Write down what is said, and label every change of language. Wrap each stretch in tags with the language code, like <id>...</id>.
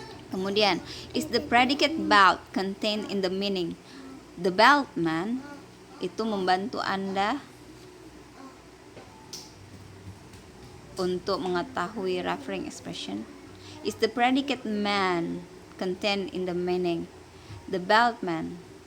<id>Kemudian,</id> <en>is the predicate bald contained in the meaning the bald man?</en> <id>Itu membantu Anda untuk mengetahui referring expression.</id> <en>Is the predicate man contained in the meaning the bald man?</en>